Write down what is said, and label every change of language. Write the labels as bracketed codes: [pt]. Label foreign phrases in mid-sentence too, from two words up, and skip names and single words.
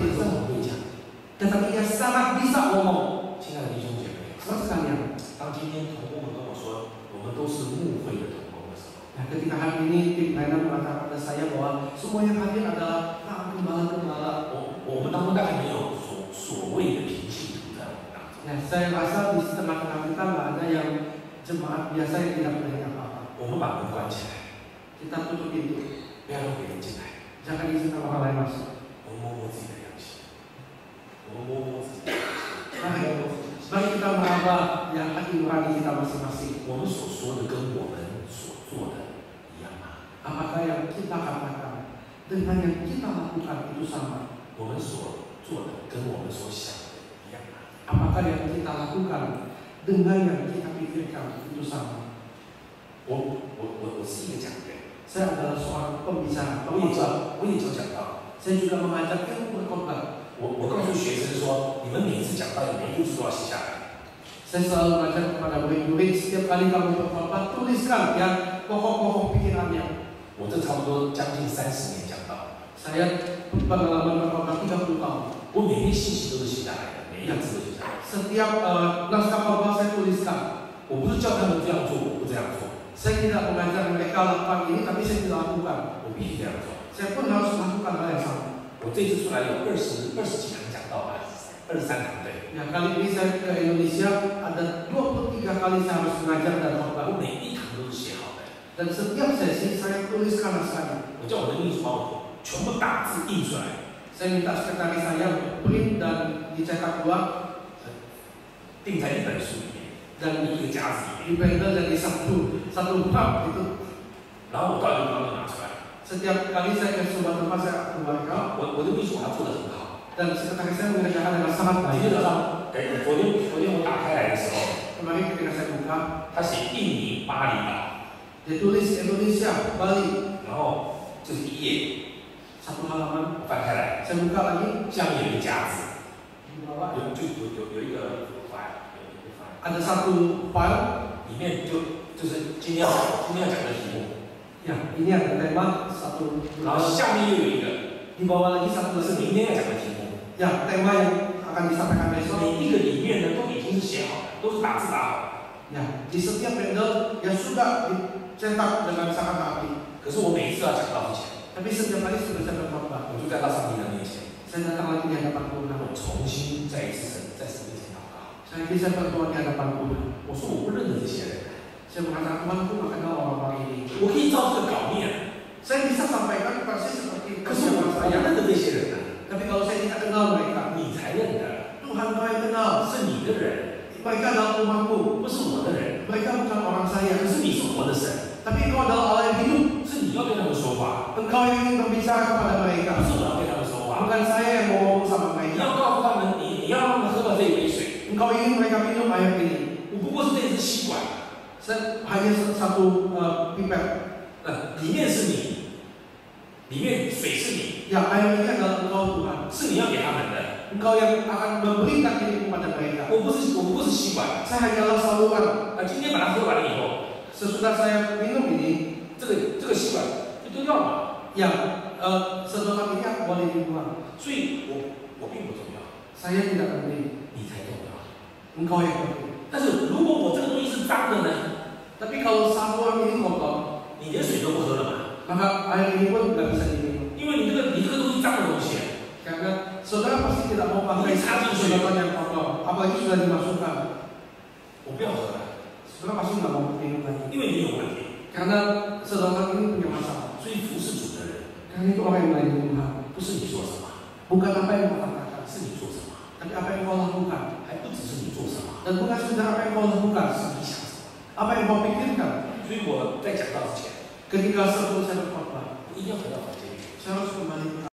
[zh] 可是 [id] itu. [zh] 我会讲， [id] Tetapi dia sangat bisa ngomong. [zh] 亲爱的弟兄姐妹， [id] Saudara sekalian, [zh] 当今天同工们跟我说，我们都是牧会的同工的时候， [id] nah, ketika hari ini tim pelayanan mengatakan pada saya bahwa semua yang hadir adalah para gembala-gembala. [zh] 我们当中大概没有所谓的平信徒在我们当中。 [id] Nah, saya rasa di tengah-tengah kita nggak ada yang jemaat biasa yang tidak melihat apa-apa. [zh] 我们把门关起来， [id] Kita tutup pintu, [zh] 不要让别人进来。 [id] jangan izinkan orang lain masuk. [zh] 我们摸摸自己的良心，我们摸摸自己的良心， [id] Mari kita meraba yang hati nurani kita masing-masing. [zh] 我们所说的跟我们所做的一样吗？ [id] Apakah yang kita katakan dengan yang kita lakukan itu sama? [zh] 我们所做的跟我们所想的一样吗？ [id] Apakah yang kita lakukan dengan yang kita pikirkan itu sama? [zh] 我是一个讲员， [id] Saya adalah seorang pembicara, [zh] 我也 [id] pengkhotbah. [zh] 讲到， [id] Saya juga mengajar ilmu berkhotbah. [zh] 我告诉学生说，你们每次讲到每一句都要写下来。 [id] Saya selalu mengajar kepada murid-murid, setiap kali kamu berkhotbah tuliskan ya pokok-pokok pikirannya. [zh] 我这差不多将近30年讲到， [id] Saya pengalaman berkhotbah 30 tahun. [zh] 我每篇信息都是写下来的，每一个字都写下来。 [id] Setiap naskah khotbah saya tuliskan. [zh] 我不是叫他们这样做，我不这样做， [id] Saya tidak mengajar mereka lakukan ini, tapi saya tidak lakukan. [zh] 我必须这样做。 [id] Saya pun harus melakukan hal yang sama. [zh] 我这次出来有20几堂讲到吧，23堂对。 [id] Ya, kali ini saya ke Indonesia, ada 23 kali saya harus mengajar dan [zh] 我 [id] khotbah. [zh] 每一堂都是写好的， [id] Dan setiap sesi saya tuliskan naskahnya. [zh] 我叫我的秘书把我全部大字印出来， [id] Saya minta sekretaris saya print dan dicetak dua [zh] 钉在一本书里面， [id] dan [zh] 一个夹子里面， [id] dipendel jadi satu bab gitu. [zh] 然后我到一个地方就拿出来。 [id] Setiap kali saya ke sebuah tempat saya keluarkan [zh] 我的秘书把它做得很好。 [id] dan sekretaris saya mengerjakan dengan sangat [zh] 今天 [id] baik. [zh] 早上，昨天我打开来的时候， [id] Kemarin ketika saya buka, [zh] 他写印尼巴厘岛， [id] dia tulis Indonesia, Bali, [zh] 然后这是一页， [id] satu halaman. [zh] 我翻开来， [id] Saya buka lagi, [zh] 下面有一个夹子， [id] di bawah [zh] 有一个 file，有一个 file， [id] ada satu file, [zh] 里面就是今天要讲的题目。 [id] Ya, ini ada tema satu. [zh] 然后下面又有一个， [id] Di bawah lagi satu [zh] 是 [id] lagi. [zh] 明天要讲的题目。 [id] Ya, tema yang akan disampaikan besok. [zh] 每一个里面呢都已经是写好的，都是打字打好的。 [id] Ya, di setiap pendel yang sudah dicetak dengan sangat rapi. [zh] 可是我每一次要讲到之前， [id] Tapi setiap kali sudah saya berkhotbah, [zh] 我就在到上帝的面前， [id] saya datang lagi di hadapan Tuhan. [zh] 我重新再一次在神面前祷告。 [id] Saya bisa berdoa di hadapan Tuhan. [zh] 我说我不认得这些人， [id] Saya mengatakan Tuhan, aku nggak kenal orang-orang ini. [zh] 我可以照这个稿念， [id] Saya bisa sampaikan persis seperti [zh] 可是我 [id] persiapan [zh] 不 [id] saya. [zh] 认得这些人呢， [id] Tapi kalau saya tidak kenal mereka, [zh] 你才认得， [id] Tuhan kau yang kenal. [zh] 是你的人， [id] Mereka adalah umatku. [zh] 不是我的人。 [id] Mereka bukan orang [zh] 可 [id] saya. [zh] 是你是活的神， [id] Tapi Engkau adalah Allah yang hidup. [zh] 是你要对他们说话， [id] Engkau yang ingin berbicara kepada [zh] 不 [id] mereka. [zh] 是我要对他们说话。 [id] Bukan saya yang mau ngomong sama [zh] 你 [id] mereka. [zh] 要告诉他们，你要让他们喝到这一杯水， [id] Engkau ingin mereka minum air ini. [zh] 我不过是这只吸管， [id] Saya hanya satu pipet. [zh] 里面是你，里面水是你， [id] Ya, air ini adalah Engkau Tuhan. [zh] 是你要给他们的。 [id] Engkau yang akan memberikan ini kepada mereka. [zh] 我不是吸管。 [id] Saya hanyalah saluran. [zh] 今天把它喝完了以后， [id] Sesudah saya minum ini, [zh] 这个吸管就丢掉了嘛。 [id] ya sedotan ini aku boleh dibuang. [zh] 所以我并不重要， [id] Saya tidak penting. [zh] 你才重要。 [id] Engkau yang penting. [zh] 但是如果我这个东西是脏的呢， [id] Tapi kalau saluran ini kotor, [zh] 你连水都不喝了嘛？ [id] maka air ini pun tidak bisa diminum. [zh] 因为你这个东西脏的东西， [id] Karena saudara pasti tidak mau pakai sedotan yang kotor, apalagi sudah dimasukkan. [zh] 我不要喝了， [id] Saudara pasti nggak mau minum lagi. [zh] 因为你有问题。 [id] Karena sedotan ini punya masalah. [zh] 所以服侍主的人， [id] Karena itu orang yang melayani Tuhan. [zh] 不是你做什么， [id] Bukan apa yang kau katakan, [zh] 是你做什么， [id] tapi apa yang kau lakukan. [zh] 还不只是你做什么， [id] Dan bukan sekedar apa yang kau lakukan, [zh] 是你想什么。 [id] apa yang kau pikirkan. [zh] 所以我在讲到之前， [id] Ketika sebelum saya berkhotbah, [zh] 我一定要回到房间里， [id] saya harus kembali ke